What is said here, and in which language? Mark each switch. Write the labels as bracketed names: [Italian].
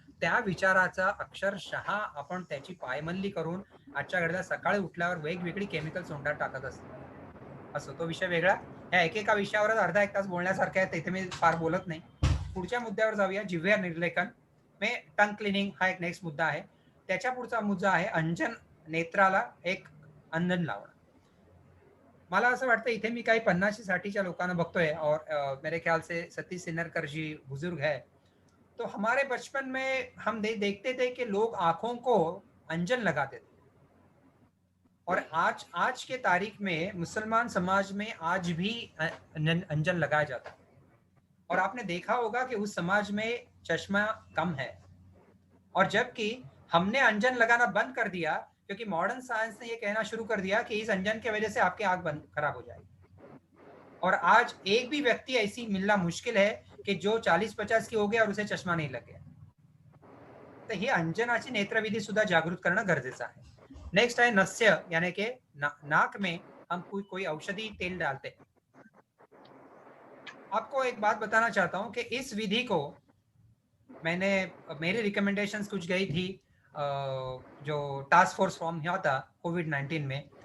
[Marathi] त्या विचाराचा अक्षरशः आपण त्याची पायमल्ली करून आजच्या घडीला सकाळी उठल्यावर वेगवेगळी केमिकल तोंडात टाकत असतो. तो विषय वेगळा. या एकेका विषयावरच अर्धा एक तास बोलण्यासारखं आहे, तिथे मी फार बोलत नाही. पुढच्या मुद्द्यावर जाऊया. जिव्हा निर्लेखन मे टंग क्लिनिंग हा एक नेक्स्ट मुद्दा आहे. त्याच्या पुढचा मुद्दा आहे अंजन, नेत्राला एक अंजन लावणं. मला असं वाटतं इथे मी काही 50-60च्या लोकांना बघतोय [Hindi] और मेरे ख्याल से सतीश सिन्नरकर जी बुजुर्ग है, तो हमारे बचपन में हम देखते थे कि लोग आंखों को अंजन लगाते थे और आज के तारीख में मुसलमान समाज में आज भी अंजन लगाया जाता है और आपने देखा होगा कि उस समाज में चश्मा कम है और जबकि हमने अंजन लगाना बंद कर दिया क्योंकि मॉडर्न साइंस ने ये कहना शुरू कर दिया कि इस अंजन की वजह से आपकी आंख बंद खराब हो जाएगी और आज एक भी व्यक्ति ऐसी मिलना मुश्किल है की जो 40-50 की हो गया और उसे [Marathi] चष्मा नाही लागेल. तर ही अंजनाची नेत्रविधी सुद्धा जागृत करणं गरजेचं आहे. नेक्स्ट आहे नस्य, [Hindi] यानी कि नाक में हम कोई औषधि तेल डालते हैं. आपको एक बात बताना चाहता हूं कि इस विधि को मेरी रिकमेंडेशंस कुछ गई थी जो टास्क फोर्स फॉर्म हुआ था कोविड-19 में.